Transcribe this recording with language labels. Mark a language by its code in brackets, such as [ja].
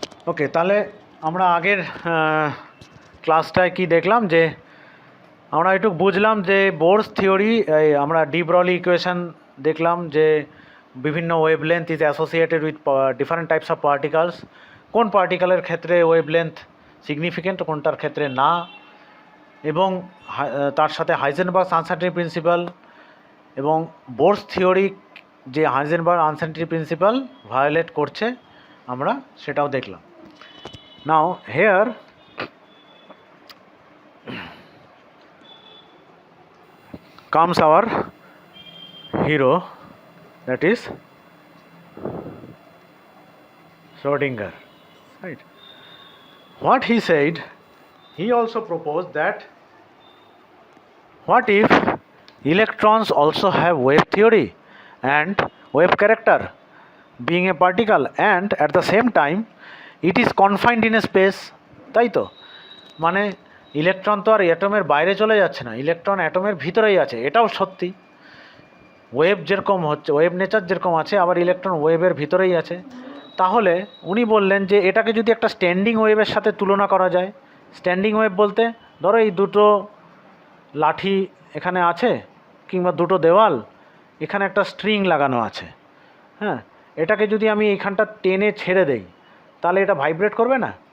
[bn] ওকে, তাহলে আমরা আগের ক্লাসটায় কি দেখলাম, যে আমরা একটু বুঝলাম যে বোরস থিওরি, আমরা ডি ব্রগলি ইকুয়েশন দেখলাম, যে বিভিন্ন wavelength [en] is associated with different types of particles, [bn] কোন পার্টিকেলের ক্ষেত্রে ওয়েভলেন্থ সিগনিফিকেন্ট, কোনটার ক্ষেত্রে না, এবং তার সাথে হাইজেনবার্গ আনসার্টেনিটি প্রিন্সিপাল এবং বোরস থিওরি যে হাইজেনবার্গ আনসার্টেনিটি প্রিন্সিপাল ভায়োলেট করছে, আমরা সেটাও দেখলাম। [en] Now here comes our hero, that is Schrodinger, right? What he said, he also proposed that what if electrons also have wave theory and wave character, being a particle, and at the same time it is confined in a space, [bn] তাই তো? মানে electron তো আর অ্যাটমের বাইরে চলে যাচ্ছে না, electron অ্যাটমের ভিতরেই আছে, এটাও সত্যি। ওয়েভ যেরকম হচ্ছে, ওয়েভ নেচার যেরকম আছে, আবার ইলেকট্রন ওয়েভের ভিতরেই আছে। তাহলে উনি বললেন যে এটাকে যদি একটা স্ট্যান্ডিং ওয়েভের সাথে তুলনা করা যায়। স্ট্যান্ডিং ওয়েভ বলতে ধরো এই দুটো লাঠি এখানে আছে, কিংবা দুটো দেওয়াল, এখানে একটা স্ট্রিং লাগানো আছে, হ্যাঁ, এটাকে যদি আমি এইখানটা টেনে ছেড়ে দেই, তাহলে এটা ভাইব্রেট করবে না?